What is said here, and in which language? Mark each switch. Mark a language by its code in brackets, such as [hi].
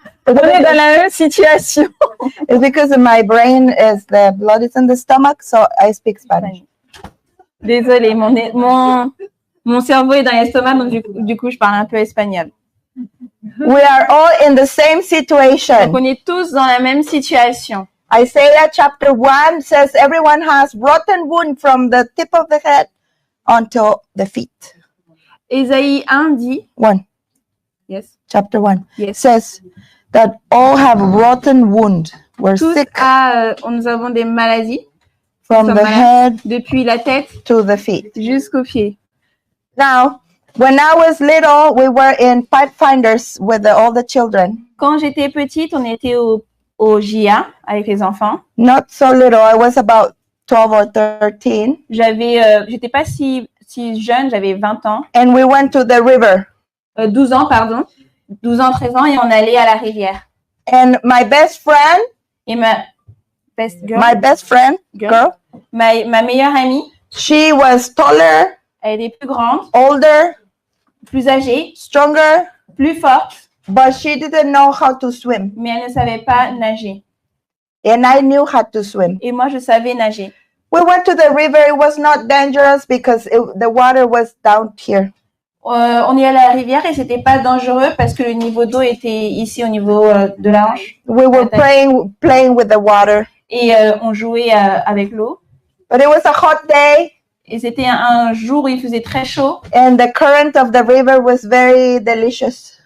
[fr] On est dans la même situation. [en] It's because my brain is the blood is in the stomach, so I speak Spanish. [fr] Désolée, mon cerveau est dans l'estomac, donc du coup, je parle un peu espagnol. [en] We are all in the same situation. [fr] Donc, on est tous dans la même situation. [en] Isaiah chapter 1 says everyone has rotten wound from the tip of the head until the feet. [fr] Ésaïe 1 dit. [en] 1. Yes. Chapter 1. Yes. Says that all have rotten wound. We're [fr] tous [en] sick. [fr] Nous avons des maladies. [en] From the head [fr] depuis la tête [en] to the feet. [fr] Jusqu'aux pieds. [en] Now, when I was little, we were in Pathfinders with all the children. [fr] Quand j'étais petite, on était au JA avec les enfants. [en] Not so little. I was about 12 or 13. [fr] J'étais pas si jeune, j'avais 20 ans. [en] And we went to the river. [fr] 12 ans, pardon. 12 ans, 13 ans, et on allait à la rivière. [en] And my best friend. [fr] Et ma [en] best girl. My best friend, girl. [fr] Ma meilleure amie. [en] She was taller. [fr] Elle était plus grande. [en] Older. [fr] Plus âgée. [en] Stronger. [fr] Plus forte. [en] But she didn't know how to swim. [fr] Mais elle ne savait pas nager. [en] And I knew how to swim. [fr] Et moi, je savais nager. [en] We went to the river. It was not dangerous because the water was down here. [fr] On est allé à la rivière et c'était pas dangereux parce que le niveau d'eau était ici au niveau de la hanche. [en] We were playing with the water. [fr] Et on jouait avec l'eau. [en] But it was a hot day. [fr] Et c'était un jour où il faisait très chaud. [en] And the current of the river was very delicious.